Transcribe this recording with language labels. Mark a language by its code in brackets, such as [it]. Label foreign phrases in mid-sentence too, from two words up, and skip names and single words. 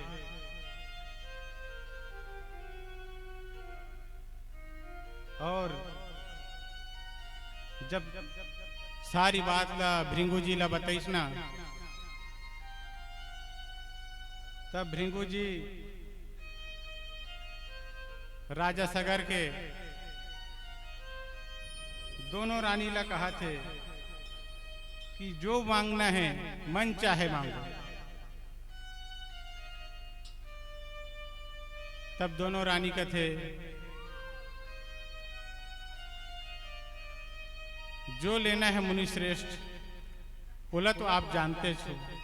[hne] और जब सारी बात ला भृंगु जी ला बताइस ना, तब भृंगु जी राजा सगर के दोनों रानी ला कहा थे कि जो मांगना है मन चाहे मांगो। तब दोनों रानी का थे जो लेना है मुनि श्रेष्ठ, बोला तो आप जानते छो।